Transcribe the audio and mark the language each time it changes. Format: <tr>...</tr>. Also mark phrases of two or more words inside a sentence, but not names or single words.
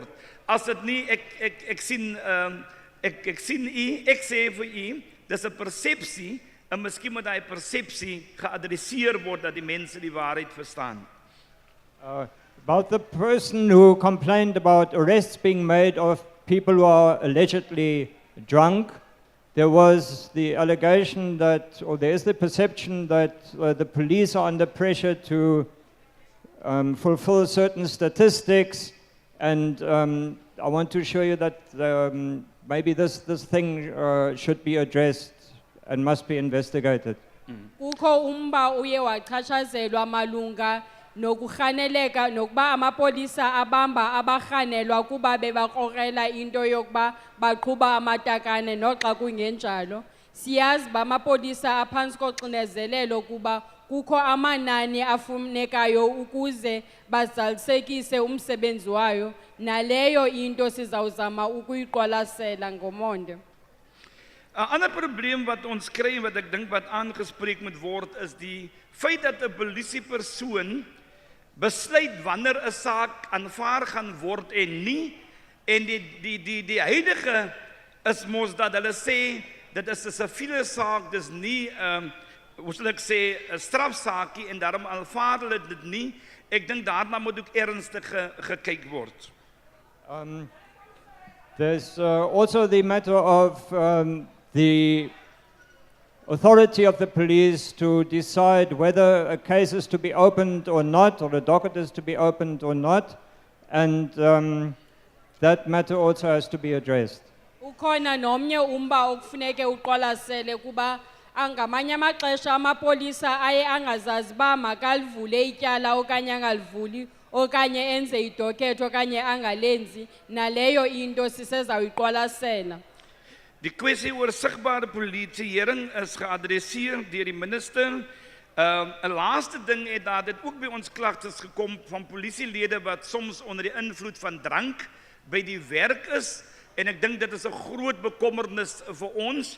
<af>As dit nie, ek sien ek sê vir u, dis 'n persepsie, en miskien moet daai persepsie geadresseer word dat die mense die waarheid verstaan.</af> <en>About the person who complained about arrests being made of people who are allegedly drunk, there was the allegation that, or there is the perception that the police are under pressure to fulfill certain statistics, and I want to show you that maybe this thing should be addressed and must be investigated.</en> <xh>Kukho umba uye wachatshazelwa malunga nokuganeleka nokuba amapolisa abamba abaganelwa kuba bebakrokela into yokuba baqhuba amatakane noxa kungenjalo. Siyazi ba amapolisa aphantsi koxinezelelo kuba kukho amanani afunekayo ukuze bazalisekise umsebenzi wayo, naleyo into sizawuzama ukuyiqwalasela ngomonde.</xh> <af>'n ander probleem wat ons kry en wat ek dink wat aangespreek moet word is die feit dat 'n polisiepersoon besluit wanneer 'n saak aanvaar gaan word en nie, en die huidige is mos dat hulle sê dit is 'n siviele saak, dis nie hoe sal ek sê 'n strafsaakie en daarom aanvaar hulle dit nie. Ek dink daarna moet ook ernstig gekyk word.</af> <en>There's also the matter of the authority of the police to decide whether a case is to be opened or not, or a docket is to be opened or not, and that matter also has to be addressed.</en> <xh>Ukhona nomnye umba okufuneke uqwalasele kuba angamanye amaxesha amapolisa aye angazazi ba makalivule ityala okanye angalivuli okanye enze idoketho okanye angalenzi, naleyo into sisezawuyiqwalasela.</xh> <af>Die kwessie oor sigbare politiehering is geadresseer deur die minister. 'n Laaste ding het daar dit ook by ons klagtes gekom van polisielede wat soms onder die invloed van drank by die werk is, en ek dink dit is 'n groot bekommernis vir ons.</af>